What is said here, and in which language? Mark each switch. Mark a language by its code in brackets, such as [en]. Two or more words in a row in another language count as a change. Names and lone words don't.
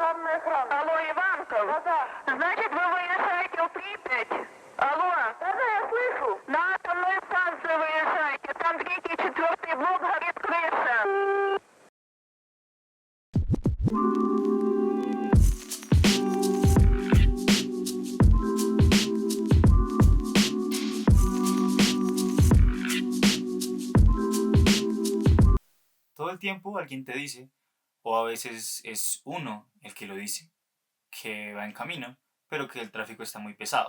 [ru] экран. Алло, Иванков? Да-да. Значит, вы выезжаете в Припять? Алло? Да-да, я слышу. На атомную станцию выезжайте. Там третий, четвертый блок горит крыша. [es] Todo el tiempo alguien te dice, o a veces es uno el que lo dice, que va en camino, pero que el tráfico está muy pesado.